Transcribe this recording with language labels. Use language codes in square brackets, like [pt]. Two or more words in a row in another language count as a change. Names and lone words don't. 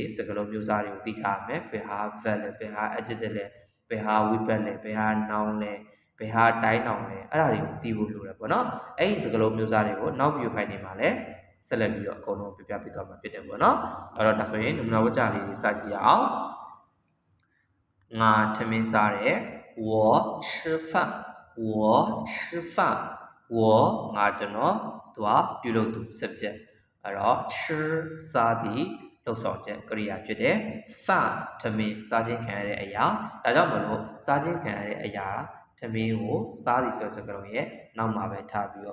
[my] စကလုံးမျိုးစားတွေကိုသိထားရမယ်ဘယ်ဟာ verb လဲဘယ်ဟာ adjective လဲဘယ်ဟာ verb လဲဘယ်ဟာ noun လဲဘယ်ဟာတိုင်းနောင်လဲအဲ့ဒါတွေကိုသိဖို့လိုတယ် ပေါ့နော်အဲ့ဒီစကလုံးမျိုးစားတွေကိုနောက်ပြီးဖိုင်နေမှာလဲဆက်လက်ပြီးတော့အကုန်လုံးပြပြပေးသွားမှာဖြစ်တယ်ပေါ့နော် အဲ့တော့ဒါဆိုရင်နမနာဝကြလေးတွေစကြည့်အောင်ငါထမင်းစားတယ် [zh] 我吃饭我吃饭我 [my] ငါကျွန်တော်သူကပြုလုပ်သူ subject အဲ့တော့ 吃စားသည်လှုပ်ဆောင်ချက်ကရိယာဖြစ်တယ်饭ထမင်းစားခြင်းခံရတဲ့အရာဒါကြောင့်မလို့စားခြင်းခံရတဲ့အရာထမင်းကိုစားသည်ဆိုတဲ့စကားလုံးရဲ့နောက်မှာပဲထားပြီး